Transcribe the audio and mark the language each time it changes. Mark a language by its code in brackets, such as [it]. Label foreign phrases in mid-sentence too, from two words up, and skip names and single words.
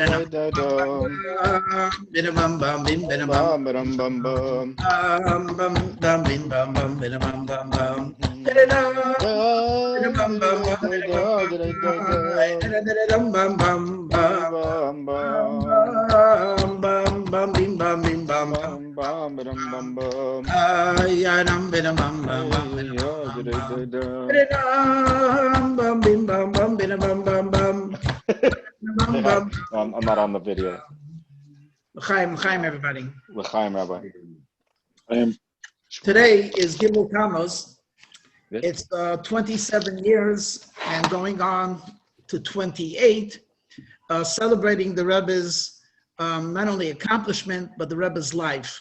[en] bam bim bam bam bim bam bam bam bam bam bam bam bam bam bim bam bim bam ay ram bam bam bam bam bim bam bam bam bam bam bam. I'm not on the video. Chaim, everybody. L'chaim, Rabbi. Today is Gimel Tammuz. It's 27 years and going on to 28, celebrating the Rebbe's not only accomplishment, but the Rebbe's life.